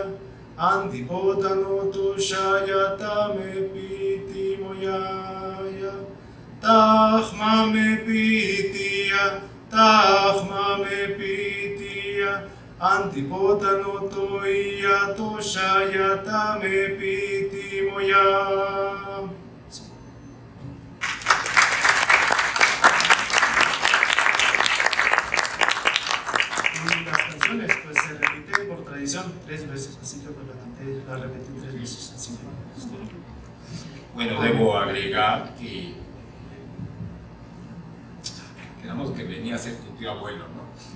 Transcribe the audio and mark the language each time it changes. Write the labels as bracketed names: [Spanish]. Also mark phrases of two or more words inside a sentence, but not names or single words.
[Spanish] Antipotano toshayata me piti moyaya. Tahma me pitia, tahma me pitia. Antipotano toya toshayata me piti moyaya. Las canciones pues se repiten por tradición 3 veces, así que pues la repetí 3 veces. Así. Bueno, debo agregar que quedamos que venía a ser tu tío abuelo, ¿no?